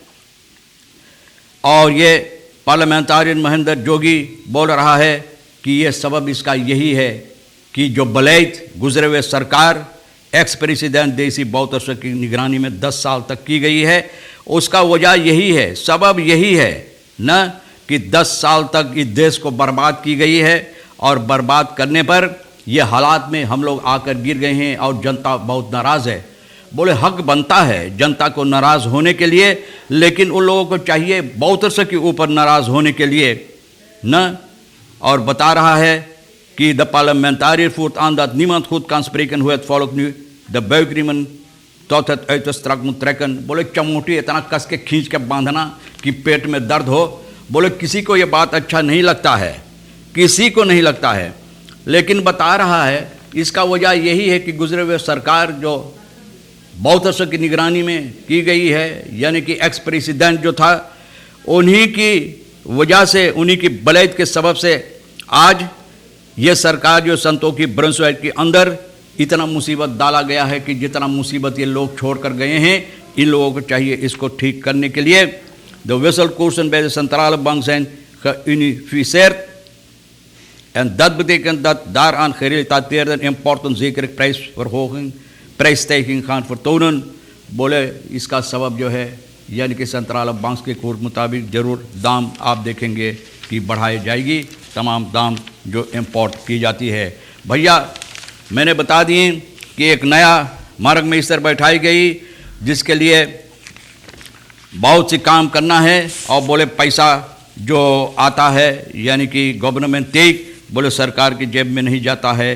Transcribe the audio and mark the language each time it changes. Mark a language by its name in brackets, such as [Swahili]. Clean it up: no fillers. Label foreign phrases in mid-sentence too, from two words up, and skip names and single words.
[Caribbean Hindustani] और ये पार्लियामेंटारियन महेंद्र जोगी बोल रहा है कि ये सबब इसका यही है कि जो बलैत गुजरे हुए सरकार एक्स प्रेसिडेंट देसी बौतरस की निगरानी में 10 साल तक की गई है, उसका वजह यही है, सबब यही है न कि 10 साल तक इस देश को बर्बाद की गई है, और बर्बाद करने पर ये हालात में हम लोग आकर गिर गए हैं और जनता बहुत नाराज़ है। बोले हक बनता है जनता को नाराज़ होने के लिए, लेकिन उन लोगों को चाहिए बौतरस के ऊपर नाराज़ होने के लिए न। और बता रहा है कि [Dutch] द parlementariër voert aan dat niemand goed kan spreken hoe het volk nu de buikriemen tot het uiterst strak moet trekken। [Caribbean Hindustani] बोले चमोटी इतना कस के खींच के बांधना कि पेट में दर्द हो। बोले किसी को ये बात अच्छा नहीं लगता है, किसी को नहीं लगता है, लेकिन बता रहा है इसका वजह यही है कि गुजरे हुए सरकार जो बौतरस की निगरानी में की गई है, यानी कि एक्स प्रेसिडेंट जो था, उन्हीं की वजह से, उन्हीं की बलैत के सबब से आज ये सरकार जो संतों की ब्रंसवाइट के अंदर इतना मुसीबत डाला गया है कि जितना मुसीबत ये लोग छोड़ कर गए हैं, इन लोगों को चाहिए इसको ठीक करने के लिए। [Dutch] द wisselkoersen bij de centrale bank zijn geunificeerd en dat betekent dat daaraan gerelateerde importen zekere prijsstijging gaan vertonen। [Caribbean Hindustani] बोले इसका सबब जो है यानी कि सेंट्रल बैंक के कोर्ट मुताबिक ज़रूर दाम आप देखेंगे कि बढ़ाई जाएगी, तमाम दाम जो इंपोर्ट की जाती है। भैया मैंने बता दिए कि एक नया मार्ग में स्तर बैठाई गई जिसके लिए बहुत सी काम करना है, और बोले पैसा जो आता है यानी कि गवर्नमेंट तेल बोले सरकार की जेब में नहीं जाता है।